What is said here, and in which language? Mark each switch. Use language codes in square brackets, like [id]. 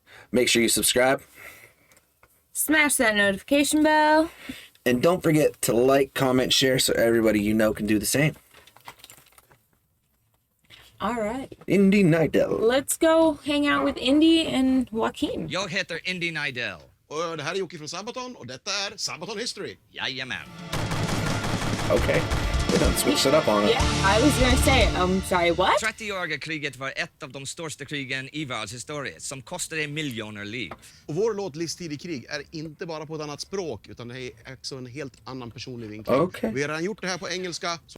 [en] Make sure you subscribe. Smash that notification bell. And don't forget to like, comment, share so everybody you know can do the same. All right. Indy Neidells. Let's go hang out with Indy and Joakim. [sv] Jag heter Indy Neidells. Och det här är Joakim från Sabaton och detta är Sabaton History. Jajamän. [en] Okay. They done switched it up on it. Yeah, I was gonna say, sorry, what? [sv] 30-åriga kriget var ett av de största krigen i världshistorien som kostade miljoner liv. Och vår låt Livstid i krig är inte bara på ett annat språk utan det är också en helt annan personlig vinkling. [en] Okay. [sv] Vi har redan gjort det här på engelska.